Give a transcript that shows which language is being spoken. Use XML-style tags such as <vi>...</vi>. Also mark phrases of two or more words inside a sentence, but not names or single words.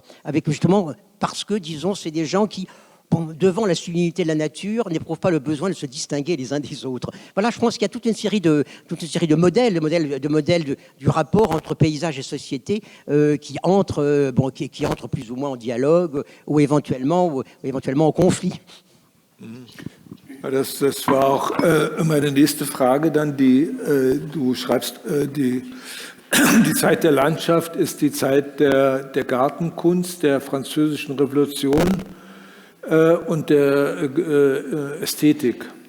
<fr>Avec justement, parce que, disons, c'est des gens qui, bon, devant la sublimité de la nature, n'éprouvent pas le besoin de se distinguer les uns des autres. Voilà, je pense qu'il y a toute une série de modèles, du rapport entre paysage et société qui entrent plus ou moins en dialogue ou éventuellement en conflit.</fr> <de>Das war auch meine nächste Frage dann, du schreibst, die Zeit der Landschaft ist die Zeit der Gartenkunst, der französischen Revolution und der Ästhetik.</de>